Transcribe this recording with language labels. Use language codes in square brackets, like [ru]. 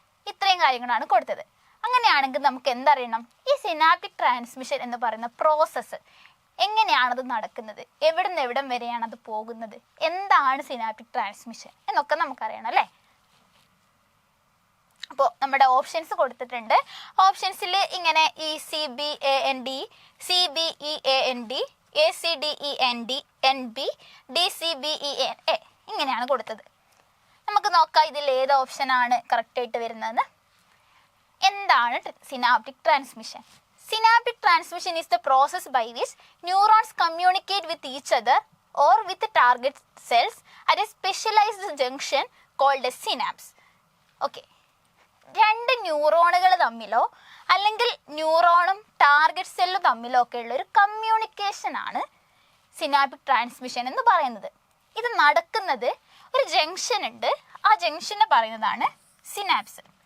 [ml] ഇത്രയും കാര്യങ്ങളാണ് കൊടുത്തത്. അങ്ങനെയാണെങ്കിൽ നമുക്ക് എന്തറിയണം? ഈ സിനാപ്റ്റിക് ട്രാൻസ്മിഷൻ എന്ന് പറയുന്ന പ്രോസസ്സ് എങ്ങനെയാണത് നടക്കുന്നത്, എവിടുന്ന് എവിടം വരെയാണത് പോകുന്നത്, എന്താണ് സിനാപ്റ്റിക് ട്രാൻസ്മിഷൻ എന്നൊക്കെ നമുക്കറിയണം അല്ലേ. അപ്പോൾ നമ്മുടെ ഓപ്ഷൻസ് കൊടുത്തിട്ടുണ്ട്. ഓപ്ഷൻസിൽ ഇങ്ങനെ ECBAND, CBEAND, ACDEND, NB, DCBENA ഇങ്ങനെയാണ് കൊടുത്തത്. നമുക്ക് നോക്കാം ഇതിൽ ഏത് ഓപ്ഷനാണ് കറക്റ്റായിട്ട് വരുന്നതെന്ന്. എന്താണ് synaptic transmission? [en] Synaptic transmission is the process by which neurons communicate with each other or with the target cells at a specialized junction called a synapse. Okay. [ml] 2 ന്യൂറോണുകൾ തമ്മിലോ അല്ലെങ്കിൽ ന്യൂറോണും ടാർഗറ്റ് സെല്ലും തമ്മിലോ ഒക്കെ ഉള്ള ഒരു കമ്മ്യൂണിക്കേഷനാണ് സിനാപ്റ്റിക് ട്രാൻസ്മിഷൻ എന്ന് പറയുന്നത്. ഇത് നടക്കുന്നത് ഒരു ജംഗ്ഷൻ ഉണ്ട്. ആ ജംഗ്ഷനെ പറയുന്നതാണ് സിനാപ്സ്.